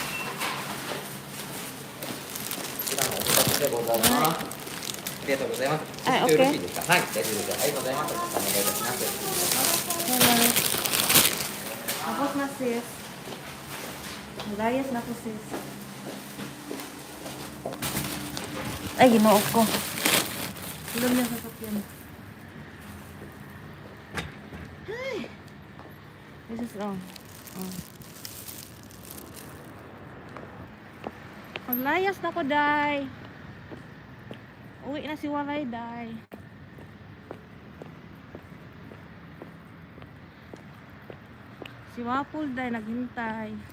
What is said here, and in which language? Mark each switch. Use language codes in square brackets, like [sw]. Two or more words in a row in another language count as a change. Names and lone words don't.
[ja] Ay. ありがとうございます。 Ay, よろ [en] okay. [ja] しいですか。はい、大丈夫です。ありがとうございます。お願いいたします。失礼いたします。 [tl] Hello. Tapos na sis. Layas na ko sis. [ceb] Ay, ginoo ko. [tl] Ilan na sasakyan. Ay. [en] This is wrong. [ceb] Oh. Maglayas na ko, day. [tl] Uwi na si Walay, day. [ceb] Si Wapol, day, naghintay.